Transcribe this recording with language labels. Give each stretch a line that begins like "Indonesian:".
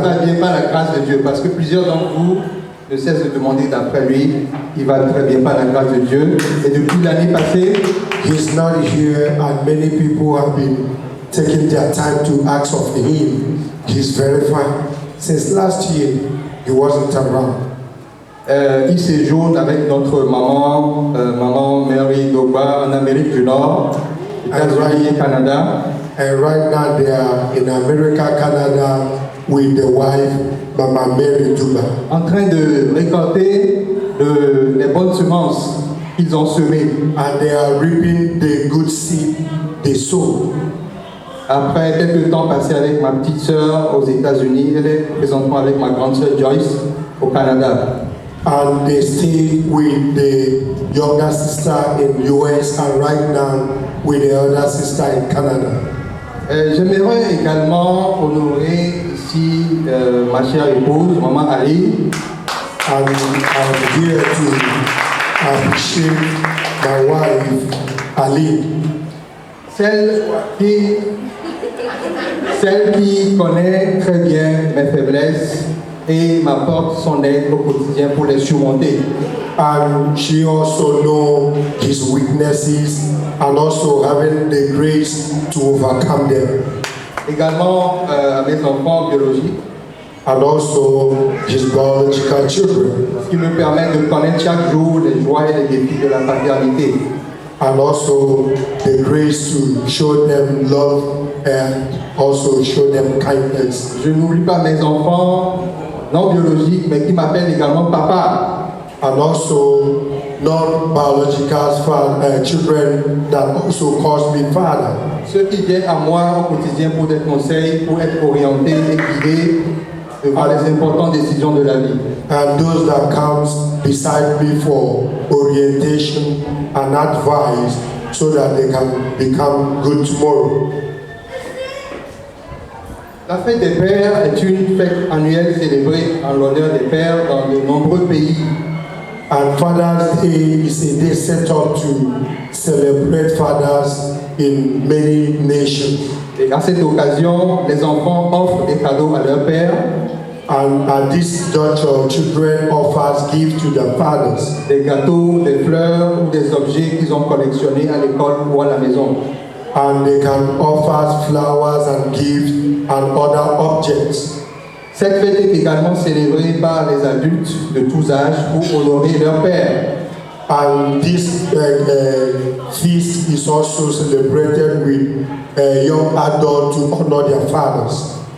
French: va bien par la grâce de Dieu, parce que plusieurs d'entre vous ne cessent de demander d'après lui. Il va très bien par la grâce de Dieu. Et depuis l'année passée,
English: He's not here, and many people have been taking their time to ask of him. He's very fine. Since last year, he wasn't around.
French: il séjourne avec notre maman Mary Doba en Amérique du Nord, États-Unis et Canada.
English: And right now, they are in America, Canada, with the wife, Mama Mary Duba,
French: En train de récolter les bonnes semences qu'ils ont semées.
English: and they are reaping the good seed they sow.
French: Après quelques temps passés avec ma petite sœur aux États-Unis, elle est présentement avec ma grande sœur Joyce au Canada.
English: And they stay with the younger sister in US, and right now with the other sister in Canada.
French: J'aimerais également honorer ici ma chère épouse, Maman Ali,
English: And I'm here to appreciate my wife, Ali,
French: celle qui connaît très bien mes faiblesses et m'apporte son aide au quotidien pour les surmonter.
English: and she also knows his weaknesses and also having the grace to overcome them,
French: Également à mes enfants biologiques,
English: and also his biological children,
French: ce qui me permet de connaître chaque jour les joies et les défis de la paternité.
English: and also the grace to show them love and also show them kindness.
French: Je n'oublie pas mes enfants non biologiques, mais qui m'appellent également papa.
English: And also non-biological children that also calls me father.
French: Ceux qui viennent à moi au quotidien pour des conseils, pour être orientés et guidés devant les importantes décisions de la vie.
English: And those that comes beside me for orientation and advice so that they can become good tomorrow.
French: La fête des pères est une fête annuelle célébrée en l'honneur des pères dans de nombreux pays.
English: And Father's Day is a day set up to celebrate fathers in many nations.
French: Et à cette occasion, les enfants offrent des cadeaux à leur père,
English: And at this juncture, children offers gifts to their fathers,
French: des gâteaux, des fleurs ou des objets qu'ils ont collectionnés à l'école ou à la maison.
English: and they can offer flowers and gifts and other objects.
French: Cette fête est également célébrée par les adultes de tous âges pour honorer leur père.
English: And this feast is also celebrated with young adults to honor their fathers.